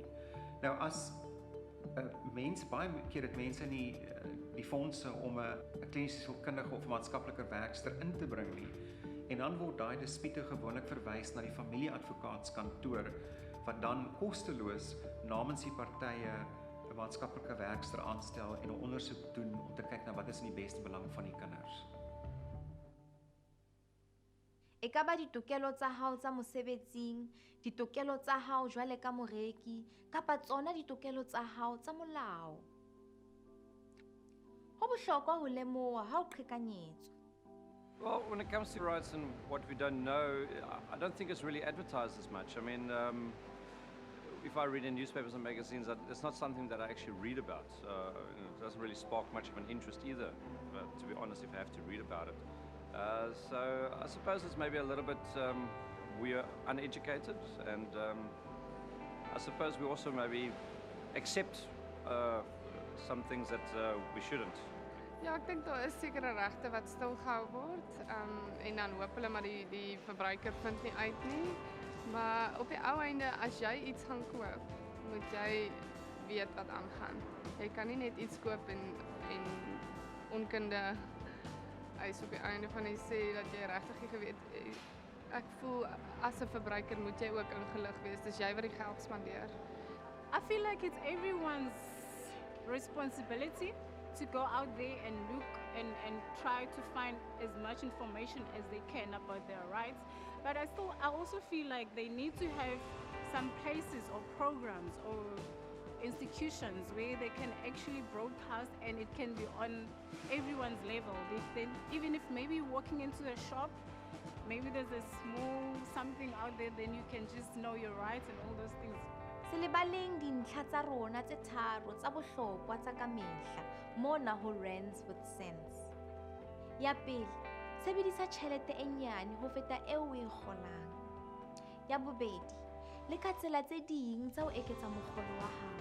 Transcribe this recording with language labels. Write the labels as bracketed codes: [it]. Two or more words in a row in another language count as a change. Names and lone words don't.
[af] Nou as baie keer het mense nie die fondse om 'n kliniese sielkundige of maatskaplike werkster in te bring nie. En dan word daai dispute gewoonlik verwys na die familieadvokaatskantoor wat dan kosteloos namens die partye 'n maatskaplike werkster aanstel en 'n ondersoek doen om te kyk na wat is in die beste belang van die kinders. [st] Ekaba ditokelo tsa hao tsa mosebetsing, ditokelo tsa hao jwale ka moreki, kapa tsona ditokelo tsa hao tsa molao. Ho bohlokwa ho lemoha ha o qhekanyetswa. [en] Well, when it comes to rights and what we don't know, I don't think it's really advertised as much. I mean, if I read in newspapers and magazines, it's not something that I actually read about. It doesn't really spark much of an interest either, but to be honest, if I have to read about it. So I suppose it's maybe a little bit, we are uneducated, and I suppose we also maybe accept some things that we shouldn't. [af] Ja, ek dink daar is sekere regte wat stilgehou word, en dan hoop hulle maar die verbruiker vind nie uit nie. Maar op die ou einde, as jy iets gaan koop, moet jy weet wat aangaan. Jy kan nie net iets koop en onkunde eis op die einde van die sê dat jy regtig nie geweet. Ek voel as 'n verbruiker moet jy ook ingelig wees, dis jy wat die geld spandeer. [en] I feel like it's everyone's responsibility to go out there and look and try to find as much information as they can about their rights. But I also feel like they need to have some places or programs or institutions where they can actually broadcast and it can be on everyone's level. Then even if maybe you're walking into a shop, maybe there's a small something out there, then you can just know your rights and all those things. [st] Selebaleng dintlha tsa rona tse tharo tsa bohlokwa tsa ka mehla mona ho Rands with Sense. Ya pele, sebedisa tjhelete e nyane ho feta eo o e kgolang. Ya bobedi, le ka tsela tse ding tsa ho eketsa mokgolo wa hao.